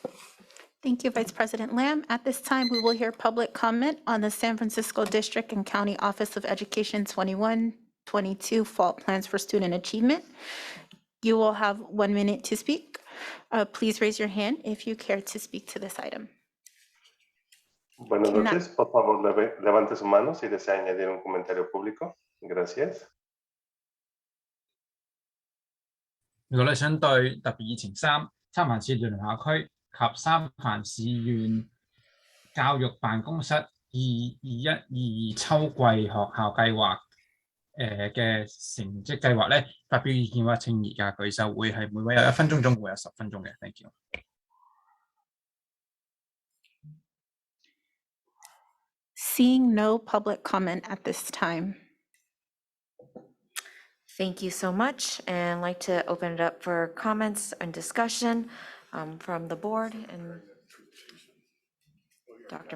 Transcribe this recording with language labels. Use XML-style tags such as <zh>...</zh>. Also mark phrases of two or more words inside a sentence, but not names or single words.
<en>Thank you, Vice President Lamb. At this time, we will hear public comment on the San Francisco District and County Office of Education 21-22 Fall Plans for Student Achievement. You will have 1 minute to speak. Please raise your hand if you care to speak to this item.</en> <es>Buenas noches. Por favor, levante su mano si desea añadir un comentario público. Gracias.</es> <yue>如果你想對特別議程3三藩市聯合區及三藩市縣教育辦公室2021-22秋季學校計劃嘅成績計劃咧發表意見嘅話，請而家舉手，會係每位有1分鐘，總共會有10分鐘嘅。</yue> <en>Thank you. Seeing no public comment at this time. Thank you so much, and I'd like to open it up for comments and discussion from the board and Dr.</en>